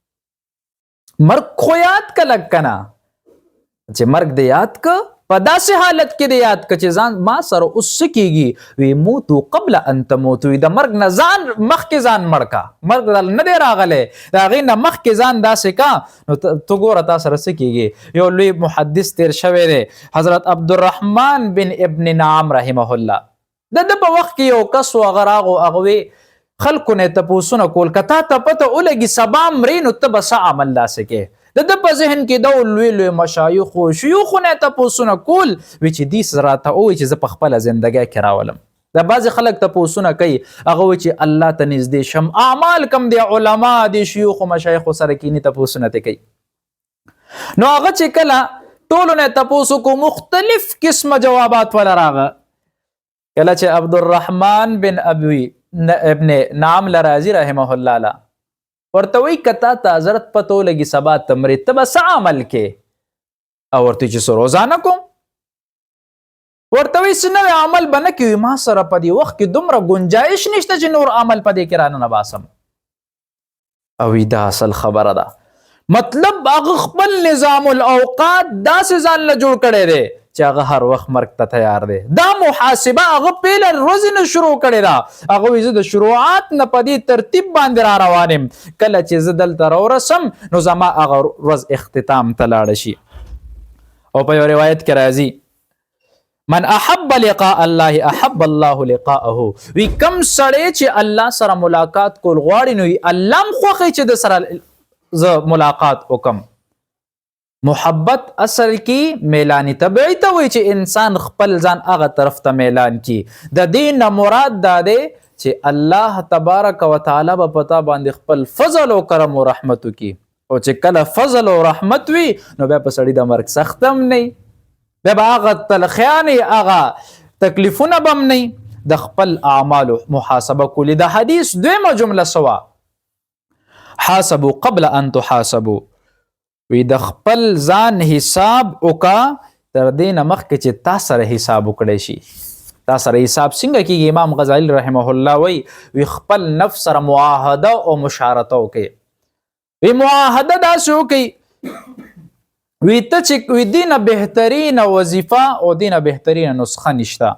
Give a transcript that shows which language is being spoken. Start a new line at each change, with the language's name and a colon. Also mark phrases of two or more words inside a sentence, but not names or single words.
Pashto: مرګ خو یاد که لږ که نه چې مرګ دې یاد که په داسې حالت کې دې یاد که چې ځان ما سره اوس څه کېږي وی
Arabic: موتو قبل ان تموتو
Pashto: د مرګ نه ځان مخکې ځان مړ کا. مرګ نه دی راغلی د هغې نه مخکې ځان داسې کا نو ته ګوره تا سره څه کېږي. یو لوی محدث تیر شوی دی حضرت عبدالرحمن بن ابن نعم رحمه الله. د ده په وخت کې یو کس و هغه راغو هغه خلکو نه تپوسونه کول که تا ته پته ولګي سبا مرې نو ته به څه عمل داسې کې. د ده په ذهن کې دا لوی لوی مشایخو شیوخو نه تپوسونه کول وی چې دې راته ووایي چې زه په خپله زندګۍ کې راولم. دا بعضې خلک تپوسونه کوي هغه وایي چې الله ته نږدې شم اعمال کم دی علما دی شیوخو مشایخو سره کینی تپوسونه ته کوي. نو هغه چې کله ټولو نه تپوس وکړو مختلف قسمه جوابات ولا راغه. کله چې عبدالرحمن بن ابن نعم لرازي رحمه الله له ورته وی کتا ته حضرت پتو لګي سبا تمرې ته به څه عمل کې او ورته چې څه روزانه کوم ورته وی څه نوی عمل به نه کوي ما سره په دې وخت کې دومره ګنجایش نشته چې نور عمل په دې کې رانه باسم. او دا اصل خبره ده مطلب هغه خپل نظام الاوقات داسې ځان له جوړ کړی دی چې هغه هر وخت مرګ ته تیار دی. دا محاسبه هغه پیله ورځې نه شروع کړې ده. هغه وایي زه د شروعات نه په دې ترتیب باندې را روان یم کله چې زه دلته راورسم نو زما هغه ورځ اختتام ته لاړه شي. او په یو روایت کې راځي
Arabic: من احب لقاء الله احب الله لقاءه.
Pashto: وی کم سړی چې الله سره ملاقات کول غواړي نو الله هم خوښوي چې د سره زه ملاقات وکم. محبت اصل کې میلانی طبیعي ته وایي چې انسان خپل ځان هغه طرف ته میلان کی. د دې نه مراد دا دی چې الله تبارک وتعالی به پتا باندې خپل فضل او کرم او رحمت وکي او چې کله فضل او رحمت وي نو بیا په سړي د مرګ سخت هم نه بیا به هغه تلخیانې هغه تکلیفونه به هم نه. د خپل اعمالو محاسبه کولی. د حدیث دویمه جمله
Arabic: سوا حاسبوا قبل ان تحاسبوا.
Pashto: وی د خپل ځان حساب وکا تر دې نه مخکې چې تا سره حساب وکړی شي. تا سره حساب څنګه کیږي؟ امام غزالی رحمه الله وی خپل نفس سره معاهده او مشارته وکړي. وی معاهده داسې وکړي وی ته چې وی دینه بهترین وظیفه او دینه بهترین نسخه نشته.